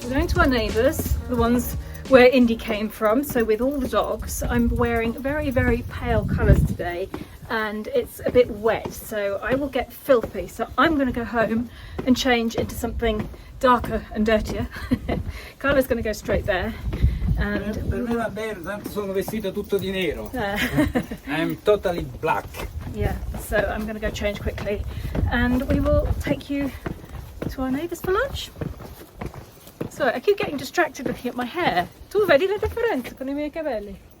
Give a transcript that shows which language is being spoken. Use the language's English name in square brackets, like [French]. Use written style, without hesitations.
[English] We're going to our neighbours, the ones where Indy came from, so with all the dogs. I'm wearing very, very pale colours today and it's a bit wet, so I will get filthy. So I'm going to go home and change into something darker and dirtier. Carla's going to go straight there. And [Italian] Per me va bene, tanto sono vestito tutto di nero. uh, [English] I'm totally black. yeah, so I'm going to go change quickly and we will take you to our neighbours for lunch. So I keep getting distracted looking at my hair. [Italian] Tu vedi la differenza con I miei capelli?